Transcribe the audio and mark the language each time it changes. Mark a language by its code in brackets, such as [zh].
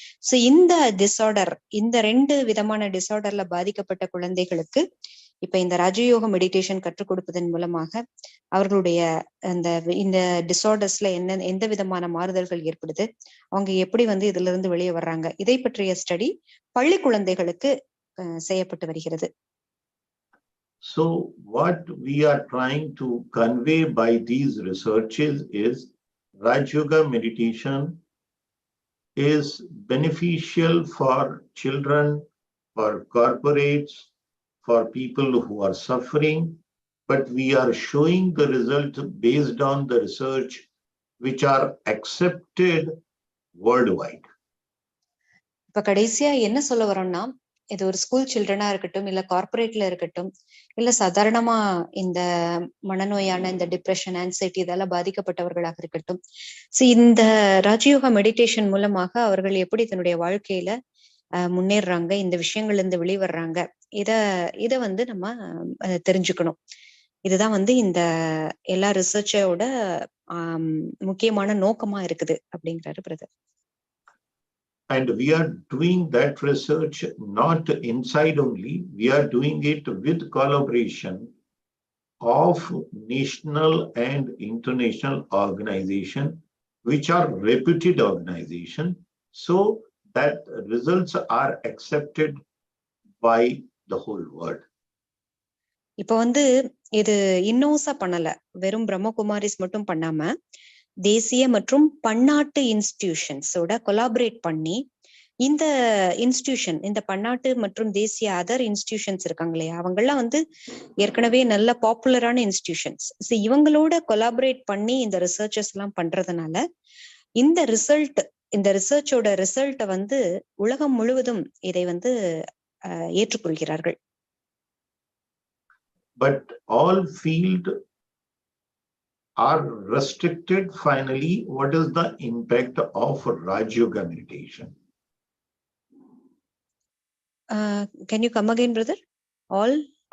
[ta] So இந்த disorder, இந்த 2 விதமான டிசார்டர்ல பாதிக்கப்பட்ட குழந்தைகளுக்கு இப்ப இந்த ராஜயோக மெடிடேஷன் கற்றுக் கொடுப்பதன் மூலமாக அவர்களுடைய இந்த டிசார்டர்ஸ்ல எந்த விதமான மாறுதல்கள் ஏற்படுது, அவங்க எப்படி வந்து இதுல இருந்து வெளியே வர்றாங்க, இதை பற்றிய ஸ்டடி பள்ளி குழந்தைகளுக்கு செய்யப்பட்டு வருகிறது. [en] So what we are trying to convey by these researches is Rajayoga meditation is beneficial for children, for corporates, for people who are suffering, but we are showing the result based on the research which are accepted worldwide. [ta] இப்ப கடைசியா என்ன சொல்ல வரோம்னா, இது ஒரு school சில்ட்ரனா இருக்கட்டும், இல்ல கார்பரேட்ல இருக்கட்டும், இல்ல சாதாரணமா இந்த மனநோயான இந்த டிப்ரெஷன், ஆன்சைட்டி இதெல்லாம் பாதிக்கப்பட்டவர்களாக இருக்கட்டும். இந்த ராஜயோகா மெடிடேஷன் மூலமாக அவர்கள் எப்படி தன்னுடைய வாழ்க்கையில முன்னேறாங்க, இந்த விஷயங்கள்ல இருந்து வெளிவர்றாங்க, இத வந்து நம்ம தெரிஞ்சுக்கணும். இதுதான் வந்து இந்த எல்லா ரிசர்ச்சோட முக்கியமான நோக்கமா இருக்குது அப்படிங்கிறாரு brother. [en] And we are doing that research not inside only, we are doing it with collaboration of national and international organization, which are reputed organization, so that results are accepted by the whole world. [ta] இப்ப வந்து இது இன்னோசா பண்ணல, வெறும் பிரம்மகுமாரிஸ் மட்டும் பண்ணாம தேசிய மற்றும் பன்னாட்டு இன்ஸ்டிடியூஷன்ஸோட கொலாபரேட் பண்ணி இந்த இன்ஸ்டிடியூஷன், இந்த பன்னாட்டு மற்றும் தேசிய அதர் இன்ஸ்டிடியூஷன்ஸ் இருக்காங்க இல்லையா, அவங்கெல்லாம் வந்து ஏற்கனவே நல்ல பாப்புலரான இன்ஸ்டிடியூஷன்ஸ். இவங்களோட கொலாபரேட் பண்ணி இந்த ரிசர்ச்சஸ் எல்லாம் பண்றதுனால இந்த ரிசர்ச்சோட ரிசல்ட்டை வந்து உலகம் முழுவதும் இதை வந்து ஏற்றுக்கொள்கிறார்கள். [en] But all field are restricted. Finally, what is the impact of Rajayoga meditation? Can you come again, brother? All?